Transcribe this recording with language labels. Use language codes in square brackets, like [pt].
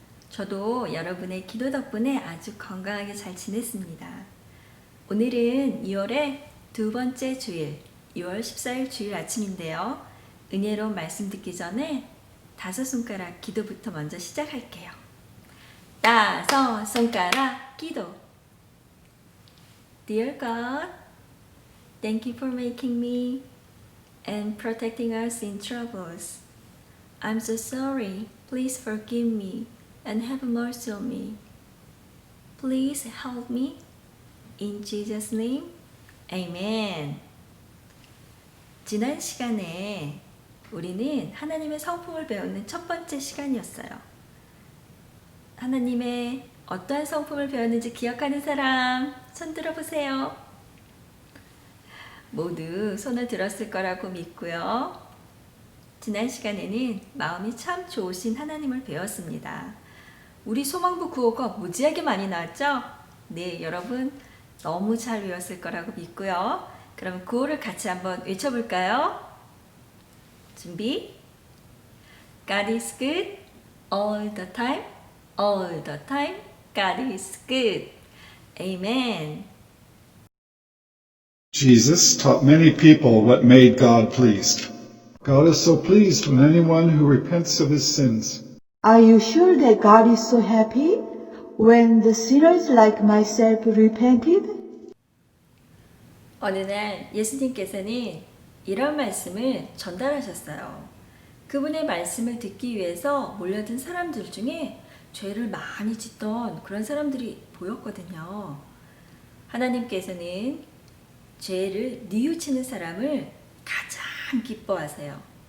[ko] 저도 여러분의 기도 덕분에 아주 건강하게 잘 지냈습니다. 오늘은 2월의 두 번째 주일, 2월 14일 주일 아침인데요. 은혜로운 말씀 듣기 전에 5손가락 기도부터 먼저 시작할게요. 5손가락 기도. [en] Dear God, thank you for making me and protecting us in troubles. I'm so sorry. Please forgive me and have mercy on me. Please help me. In Jesus' name, Amen. [ko] 지난 시간에 우리는 하나님의 성품을 배우는 첫 번째 시간이었어요. 하나님의 어떠한 성품을 배웠는지 기억하는 사람 손 들어보세요. 모두 손을 들었을 거라고 믿고요. 지난 시간에는 마음이 참 좋으신 하나님을 배웠습니다. 우리 소망부 구호가 무지하게 많이 나왔죠? 네, 여러분 너무 잘 외웠을 거라고 믿고요. 그럼 구호를 같이 한번 외쳐볼까요? 준비. [en] God is good all the time, all the time. God is good. Amen. Jesus taught many people what made God pleased. God is so pleased with anyone who repents of his sins. Are you sure that God is so happy when the sinners like myself repented? [ko] 어느 날 예수님께서는 이런 말씀을 전달하셨어요. 그분의 말씀을 듣기 위해서 몰려든 사람들 중에 죄를 많이 짓던 그런 사람들이 보였거든요. 하나님께서는 죄를 뉘우치는 사람을 가장 기뻐하세요.